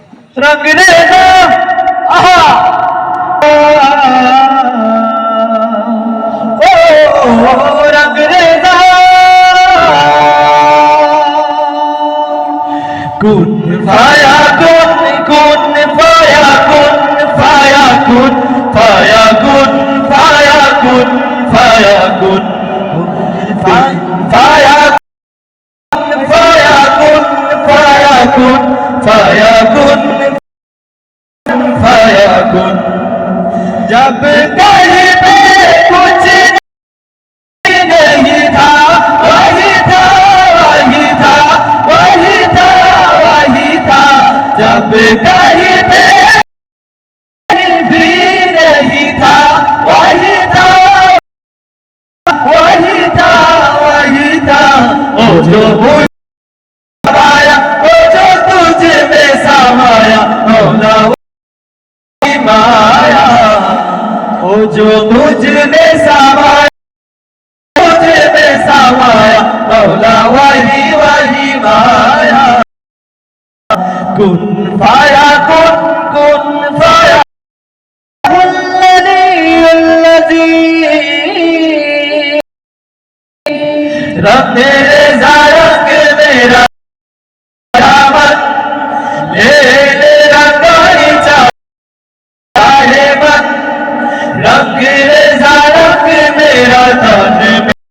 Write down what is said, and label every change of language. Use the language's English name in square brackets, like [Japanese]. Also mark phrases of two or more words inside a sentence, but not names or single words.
[Hindi] रंग रेजा आहा ओ रंग रेजा [Arabic] كن فيكون كن فيكون كن فيكون كن فيكون كن فيكون كن فيكون كن فيكون كن فيكون كن فيكون كن [Hindi] जब कहीं पे कुछ नहीं था वही था वही था वही था वही था जब कहीं पे भी नहीं था वही था वही था वही था ओ जो समाया ओ जो तुझ में समाया मौला वही माया ओ जो तुझ में समाया तुझ में समाया मौला वही वही माया [Arabic] كن فيكون كن فيكون [Hindi] रंग रेजा रंग मेरा दामन ले ले रंगाई चाहे मन रंग रेजा रंग मेरा तन